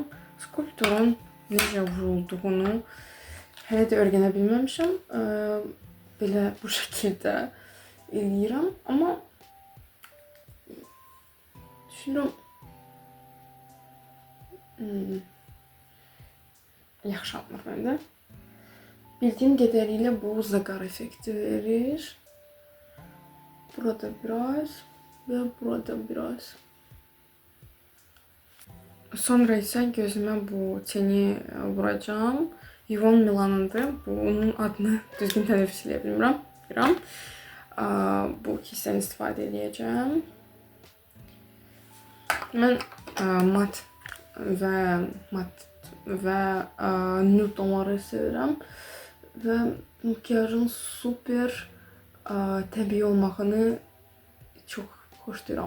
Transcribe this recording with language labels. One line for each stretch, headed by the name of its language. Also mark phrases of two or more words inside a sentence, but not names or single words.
Azerbaijani: Skulpturun necə vurulduğunu hələ də öyrənə bilməmişəm. Belə bu şəkildə eləyirəm. Amma düşünürəm yaxşı alınır məndə.
Turkish: Bildiğim kadarıyla bu zagar efekti verir. Burada biraz ve burada biraz. Sonra ise gözüme bu teni vuracağım. Yvonne Milan'ındır.
Azerbaijani: Bunun adını düzgün telaffuz edə bilmirəm. Bu ikisindən istifadə edəcəm. Mən mat və nude tonları sevirəm və makyajın super təbii olmağını çox xoşlayıram.